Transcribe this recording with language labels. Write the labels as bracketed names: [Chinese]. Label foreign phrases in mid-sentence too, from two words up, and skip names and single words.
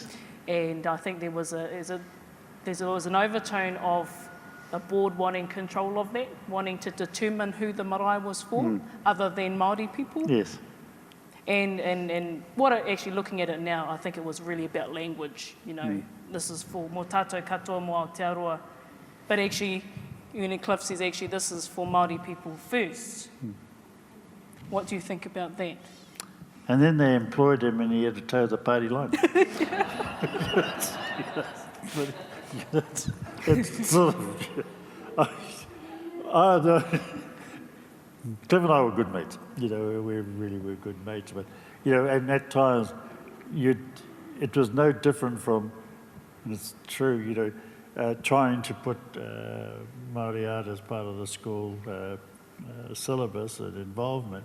[English] And I think there was an overtone of the board wanting control of that, wanting to determine who the marae was for, other than Māori people. Yes. And what I actually looking at it now, I think it was really about language. You know, this is for [Māori] mō tātou katoa mō Aotearoa. [English] But actually, Cliff says actually this is for Māori people first. What do you think about that? And then they employed him and he had to toe the party line. It's sort of, I don't, Cliff and I were good mates, we really were good mates, but, and at times, it was no different from, and it's true, trying to put Māori art as part of the school syllabus and involvement.